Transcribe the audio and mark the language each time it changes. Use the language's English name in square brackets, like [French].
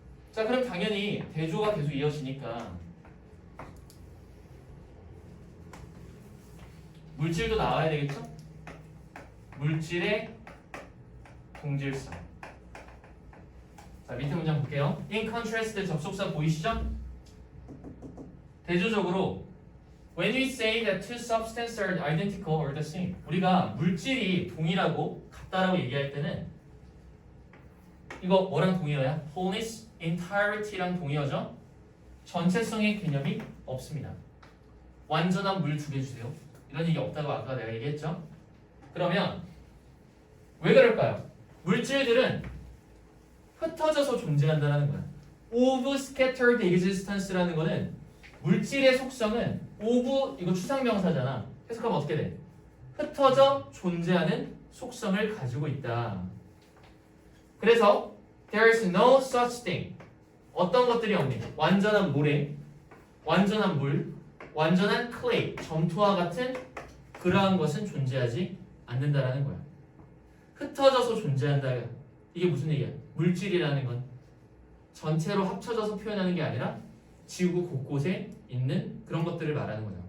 [Korean] 자, 그럼 당연히 대조가 계속 이어지니까 물질도 나와야 되겠죠? 물질의 동질성. 자, 밑에 문장 볼게요. [English] In contrast [Korean] 접속사 보이시죠? 대조적으로 [English] when we say that two substances are identical or the same, [Korean] 우리가 물질이 동일하고 같다라고 얘기할 때는 이거 뭐랑 동의어야? [English] wholeness, entirety [Korean] 랑 동의어죠? 전체성의 개념이 없습니다. 완전한 물 두 개 주세요. 이런 얘기 없다고 아까 내가 얘기했죠? 그러면 왜 그럴까요? 물질들은 흩어져서 존재한다는 거야. [English] of scattered existence [Korean] 라는 거는 물질의 속성은 of, 이거 추상명사잖아. 해석하면 어떻게 돼? 흩어져 존재하는 속성을 가지고 있다. 그래서 [English] there is no such thing. [Korean] 어떤 것들이 없니? 완전한 모래, 완전한 물, 완전한 clay, 점토와 같은 그러한 것은 존재하지 않는다라는 거야. 흩어져서 존재한다. 이게 무슨 얘기야? 물질이라는 건 전체로 합쳐져서 표현하는 게 아니라 지구 곳곳에 있는 그런 것들을 말하는 거잖아.